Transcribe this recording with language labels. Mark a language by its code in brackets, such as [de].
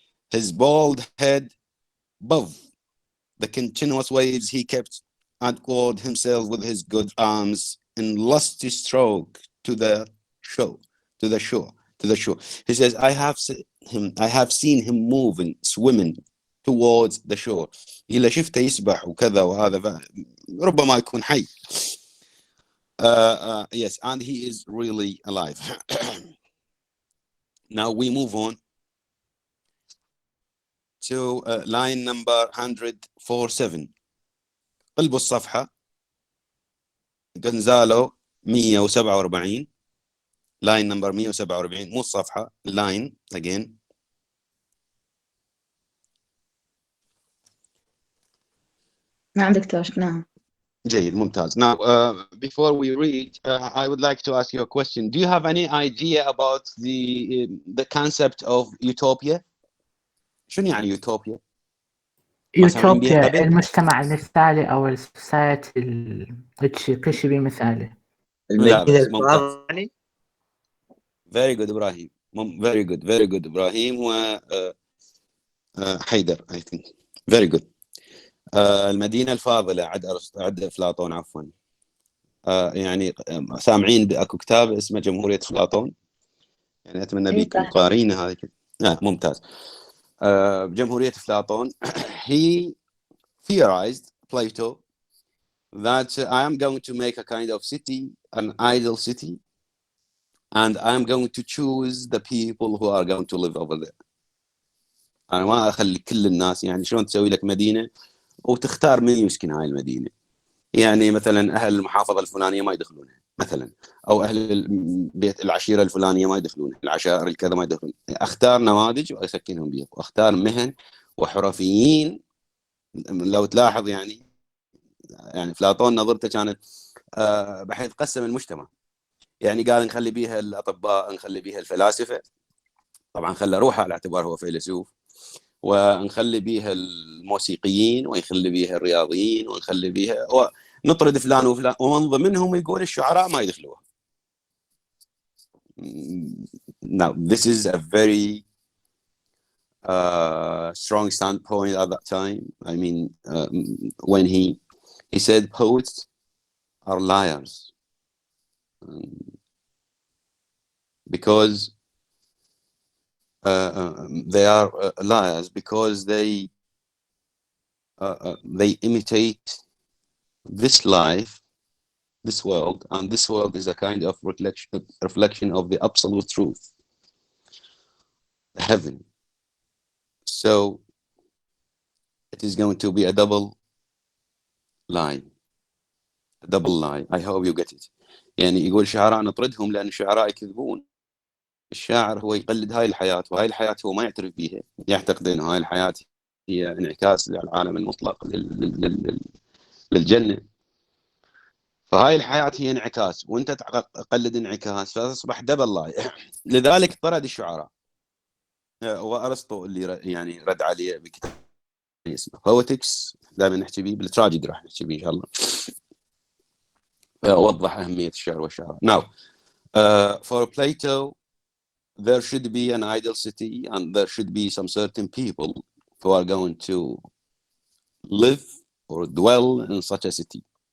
[en] His bald head above the continuous waves he kept and called himself with his good arms in lusty stroke to the shore. He says, I have seen him moving, swimming towards the shore. [ar] إلا شفته يسبح وكذا وهذا ربما يكون حي. [en] Yes, and he is really alive. Now we move on to line number 147. [ar] قلبوا الصفحة جونزالو 147 لاين نمبر 147 مو الصفحة لاين [en] again. [ar] نعم دكتور شفناها. جيد ممتاز. [en] Now before we read I would like to ask you a question. Do you have any idea about the concept of utopia? [ar] شنو يعني utopia؟ ما سامعين بيها يوتوبيا قبل؟ المجتمع المثالي أو السوسايتي كل شيء بمثالي. لا المدينة بس ممتاز. الفاضلة يعني. [en] very good إبراهيم. very good إبراهيم و حيدر I think very good. [ar] المدينة الفاضلة عد أفلاطون عفوا. يعني سامعين بأكو كتاب اسمه جمهورية أفلاطون، يعني أتمنى بيكم قارينه هذه كده. ممتاز. [en] جمهورية أفلاطون he theorized Plato that I am going to make a kind of city, an ideal city, and I am going to choose the people who are going to live over there. [ar] أنا ما أخلي كل الناس، يعني شلون تسوي لك مدينة وتختار من يسكن هاي المدينة. يعني مثلا أهل المحافظة الفلانية ما يدخلونها مثلا، أو أهل بيت العشيرة الفلانية ما يدخلونها، العشائر الكذا ما يدخلون. أختار نماذج وأسكنهم بيها، وأختار مهن وحرفيين. لو تلاحظ يعني أفلاطون نظرته كانت بحيث قسم المجتمع. يعني قال نخلي بيها الأطباء، نخلي بيها الفلاسفة، طبعا خلى روحه على اعتبار هو فيلسوف، ونخلي بيها الموسيقيين، ونخلي بيها الرياضيين، ونخلي بيها نطرد فلان وفلان، ومن ضمنهم يقول الشعراء ما يدخلوها. [en] Now this is a very strong standpoint at that time. I mean when he said poets are liars because they are liars because they imitate this life, this world, and this world is a kind of reflection of the absolute truth, heaven. So it is going to be a double lie. I hope you get it. [ar] يعني يقول شعراء نطردهم لأن الشعراء يكذبون. الشاعر هو يقلد هاي الحياة، وهاي الحياة هو ما يعترف بيها، يعتقد أن هاي الحياة هي انعكاس للعالم المطلق للجنة. فهاي الحياة هي انعكاس، وانت تقلد انعكاس، فتصبح دبل لاي. لذلك طرد الشعراء. وارسطو اللي يعني رد عليه بكتاب اسمه Poetics، دائما نحكي بيه بالتراجيدي، راح نحكي بيه ان شاء الله. وضح أهمية الشعر والشعراء. [en] Now for Plato there should be an ideal city and there should be some certain people who are going to live or dwell in such a city.